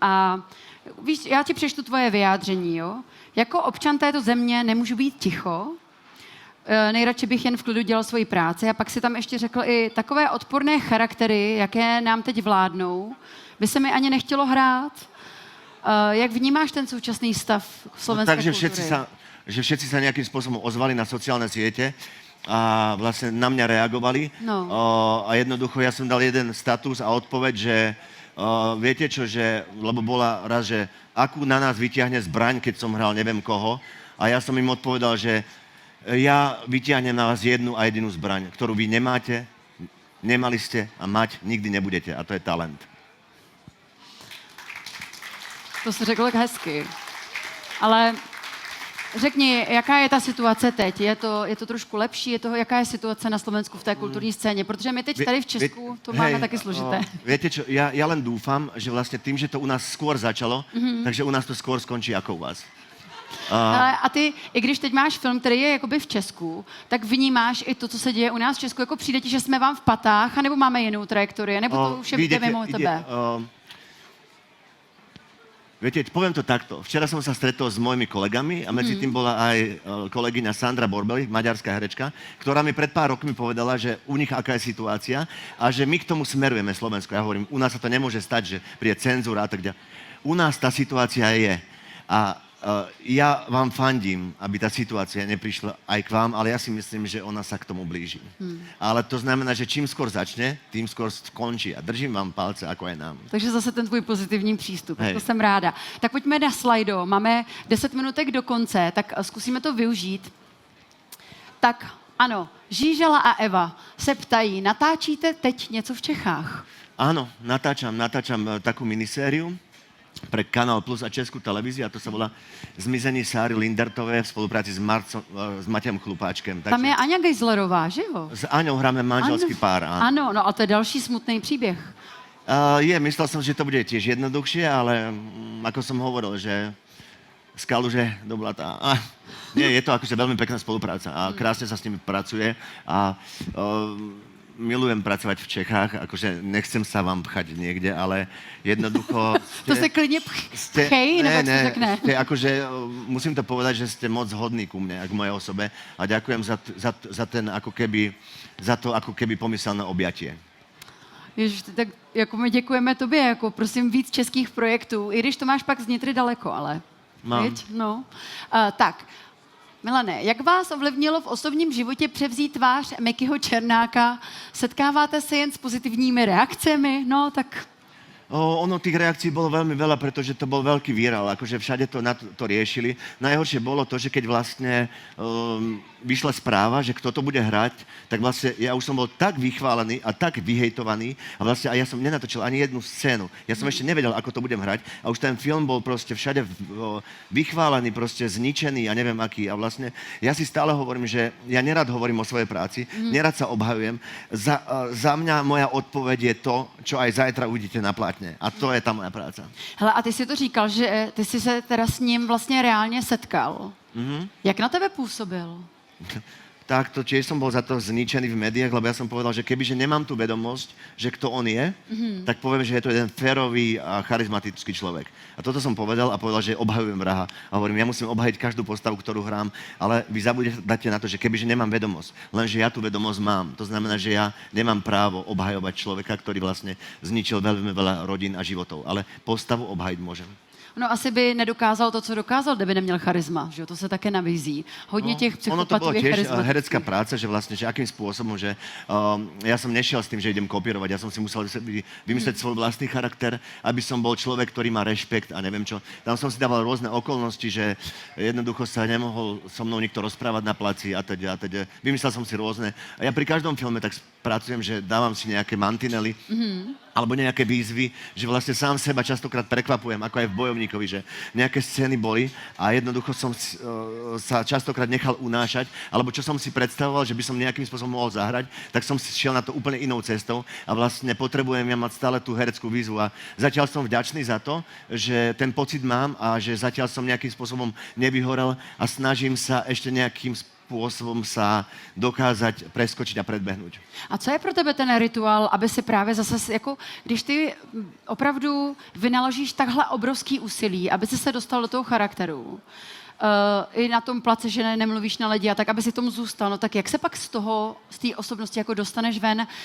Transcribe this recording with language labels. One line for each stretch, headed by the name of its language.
Czech: A víš, já ti přečtu tvoje vyjádření, jo? Jako občan této země nemůžu být ticho, nejradši bych jen v klidu dělal svoji práci a pak si tam ještě řekl i takové odporné charaktery, jaké nám teď vládnou, by se mi ani nechtělo hrát. Jak vnímáš ten současný stav slovenské kultury?
Slovak: Takže všetci sa nejakým spôsobom ozvali na sociálne siete a vlastne na mňa reagovali. No. A jednoducho ja som dal jeden status a odpoveď, že viete čo, lebo bola raz, že akú na nás vyťahne zbraň, keď som hral neviem koho. A ja som im odpovedal, že ja vyťahnem na vás jednu a jedinú zbraň, ktorú vy nemáte, nemali ste a mať nikdy nebudete. A to je talent.
Czech: To jsi řekl hezky. Ale řekni, jaká je ta situace teď? Je to trošku lepší? Jaká je situace na Slovensku v té kulturní scéně? Protože my teď tady v Česku to máme taky složité.
Slovak: Viete čo, ja len dúfam, že vlastne tým, že to u nás skôr začalo, takže u nás to skôr skončí ako u vás.
Czech: Ale a ty, i když teď máš film, který je jakoby v Česku, tak vnímáš i to, co se děje u nás v Česku, jako přijde ti, že jsme vám v patách, anebo máme jinou trajektorii, nebo to už je mimo tebe?
Slovak: Viete, poviem to takto. Včera som sa stretol s mojimi kolegami a medzi tým bola aj kolegyňa Sandra Borbeli, maďarská herečka, ktorá mi pred pár rokmi povedala, že u nich aká je situácia a že my k tomu smerujeme Slovensko. Ja hovorím, u nás sa to nemôže stať, že príde cenzúra a tak ďalej. U nás tá situácia je. A ja vám fandím, aby tá situácia neprišla aj k vám, ale ja si myslím, že ona sa k tomu blíži. Ale to znamená, že čím skôr začne, tým skôr skončí. A držím vám palce, ako aj nám.
Czech: Takže zase ten tvůj pozitivní přístup, to jsem ráda. Tak pojďme na slajdo, máme 10 minutek do konce, tak zkusíme to využít. Tak ano, Žížela a Eva se ptají, natáčíte teď něco v Čechách?
Slovak: Áno, natáčam takú minisériu pre Kanál Plus a Českú televíziu a to sa volá Zmizení Sáry Lindertové v spolupráci s Matějem Chlupáčkem.
Czech: Tam je Aňa Geislerová, že jo?
Slovak: S Aňou hráme manželský pár.
Czech: Ano, no a to je další smutný příběh.
Slovak: Myslel som, že to bude tiež jednoduchšie, ale ako som hovoril, že Skaluže do blata. Nie, je to akože veľmi pekná spolupráca a krásne sa s nimi pracuje a milujem pracovať v Čechách, akože nechcem sa vám pchať niekde, ale jednoducho...
Czech: To se klidně pchej, nebo co řekne?
Slovak: Akože musím to povedať, že ste moc hodní ku mne, k mojej osobe a ďakujem za ten ako keby pomyselné objatie.
Czech: Ježiš, tak jako my děkujeme tobě, jako prosím víc českých projektů, i když to máš pak z Nitry daleko, ale...
Slovak: Mám. No.
Czech: Tak, Milane, jak vás ovlivnilo v osobním životě převzít tvář Mikyho Černáka? Setkáváte se jen s pozitivními reakcemi? No, tak...
Slovak: Ono tých reakcií bolo veľmi veľa, pretože to bol veľký virál, akože všade to riešili. Najhoršie bolo to, že keď vlastne vyšla správa, že kto to bude hrať, tak vlastne ja už som bol tak vychválený a tak vyhejtovaný a vlastne ja som nenatočil ani jednu scénu. Ja som ešte nevedel, ako to budem hrať a už ten film bol proste všade vychválený, proste zničený a neviem aký. A vlastne ja si stále hovorím, že ja nerad hovorím o svojej práci, nerad sa obhajujem. Za mňa moja odpoveď je to, čo aj zajtra uvidíte na plátne. A to je tá moja práca.
Czech: Hele, a ty si to říkal, že ty si se teda s ním vlastně reálně setkal. Jak na tebe působil?
Slovak: Tak to tiež som bol za to zničený v médiách, lebo ja som povedal, že kebyže nemám tú vedomosť, že kto on je, tak poviem, že je to jeden férový a charizmatický človek. A toto som povedal a povedal, že obhajujem vraha. A hovorím, ja musím obhajiť každú postavu, ktorú hrám, ale vy zabudete na to, že kebyže nemám vedomosť, lenže ja tú vedomosť mám. To znamená, že ja nemám právo obhajovať človeka, ktorý vlastne zničil veľmi veľa rodín a životov, ale postavu obhajiť môžem.
Czech: No asi by nedokázal to, co dokázal, kdyby neměl charisma, že jo? To se také nabízí. Hodně těch psychopatů je charismatických.
Slovak: Ono to bolo tiež herecká práca, že vlastne, že akým spôsobom, že ja som nešiel s tým, že idem kopírovať, ja som si musel vymysleť svoj vlastný charakter, aby som bol človek, ktorý má rešpekt a neviem čo. Tam som si dával rôzne okolnosti, že jednoducho sa nemohol so mnou nikto rozprávať na placi a teď. Vymyslel som si rôzne. A ja pri každom filme tak pracujem, že dávam si nejaké mantinely, alebo nejaké výzvy, že vlastne sám seba častokrát prekvapujem, ako aj v Bojovníkovi, že nejaké scény boli a jednoducho som sa častokrát nechal unášať, alebo čo som si predstavoval, že by som nejakým spôsobom mohol zahrať, tak som šiel na to úplne inou cestou a vlastne potrebujem ja mať stále tú hereckú výzvu a zatiaľ som vďačný za to, že ten pocit mám a že zatiaľ som nejakým spôsobom nevyhorel a snažím sa ešte nejakým spôsobom sa dokázať preskočiť a predbehnúť.
Czech: A co je pro tebe ten rituál, aby si právě zase, jako, když ty opravdu vynaložíš takhle obrovský úsilí, aby si se dostal do toho charakteru, i na tom place, že nemluvíš na lidi a tak, aby si tomu zůstal, no tak jak se pak z té osobnosti jako dostaneš ven?